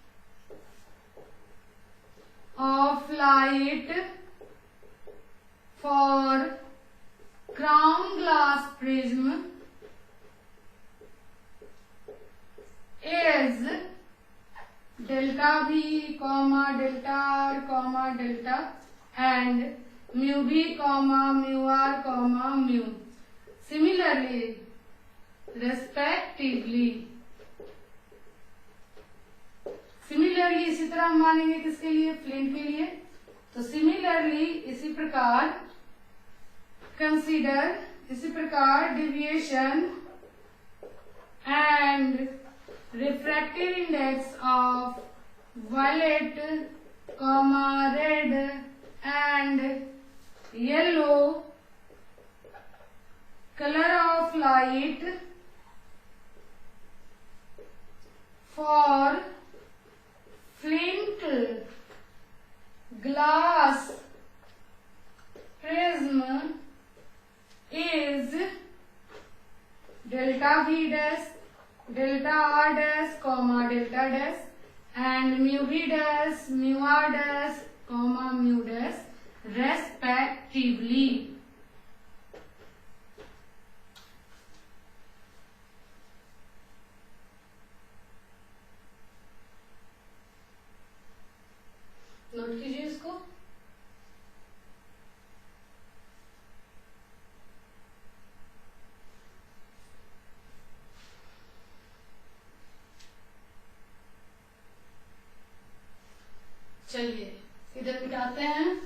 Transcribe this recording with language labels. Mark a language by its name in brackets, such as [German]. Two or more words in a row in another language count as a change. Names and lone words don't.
[English] of light for crown glass prism is delta V, delta R, delta and mu V, mu R, mu. Similarly, respectively. [Hindi] सिमिलरली इसी तरह हम मानेंगे किसके लिए, फ्लिंट के लिए। [English] तो similarly [Hindi] इसी प्रकार [English] consider, [Hindi] इसी प्रकार [English] deviation and refractive index of violet, red and yellow colour of light for flint glass prism is delta V dash, delta R dash, delta dash and mu V dash, mu R dash, mu dash respectively. [Hindi] नोट कीजिए इसको। चलिए इधर मिटाते हैं।